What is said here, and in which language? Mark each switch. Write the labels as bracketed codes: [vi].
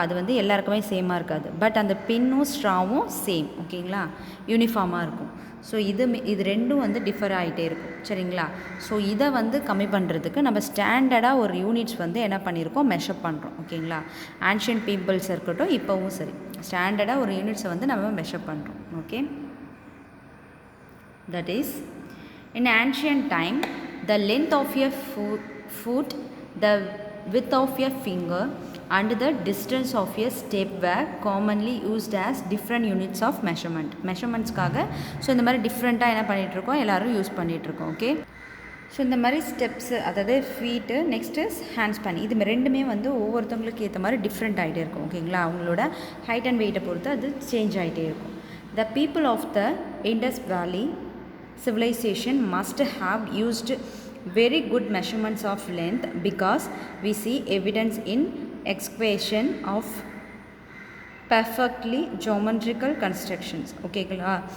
[ta] அது வந்து எல்லாருக்குமே சேமாக இருக்காது. பட் அந்த பின்னும் ஸ்ட்ராவும் சேம். ஓகேங்களா? யூனிஃபார்மாக இருக்கும். ஸோ இது ரெண்டும் வந்து டிஃபர் ஆகிட்டே இருக்கும். சரிங்களா? ஸோ இதை வந்து கம்மி பண்ணுறதுக்கு நம்ம ஸ்டாண்டர்டாக ஒரு யூனிட்ஸ் வந்து என்ன பண்ணியிருக்கோம், மெஷர் பண்ணுறோம். ஓகேங்களா? ஆன்ஷியன்ட் பீப்புள்ஸ் இருக்கட்டும், இப்போவும் சரி, ஸ்டாண்டர்டாக ஒரு யூனிட்ஸை வந்து நம்ம மெஷர் பண்ணுறோம். [en] Okay, that is in ancient time the length of a foot, the width of a finger and the distance of a step were commonly used as different units of measurementsக்காக. [ta] So இந்த மாதிரி டிஃப்ரெண்ட்டாக என்ன பண்ணிகிட்ருக்கோம், எல்லோரும் use பண்ணிகிட்ருக்கோம். Okay, so இந்த மாதிரி steps, அதாவது ஃபீட்டு, நெக்ஸ்ட்டு ஹேண்ட் ஸ்பேன், இது ரெண்டுமே வந்து ஒவ்வொருத்தவங்களுக்கு ஏற்ற மாதிரி டிஃப்ரெண்ட் ஆகிட்டே இருக்கும். ஓகேங்களா? அவங்களோட ஹைட் அண்ட் வெயிட்டை பொறுத்து அது சேஞ்ச் ஆகிட்டே இருக்கும். [en] The people of the Indus Valley civilization must have used very good measurements of length because we see evidence in excavation of perfectly geometrical constructions. ஓகேங்களா?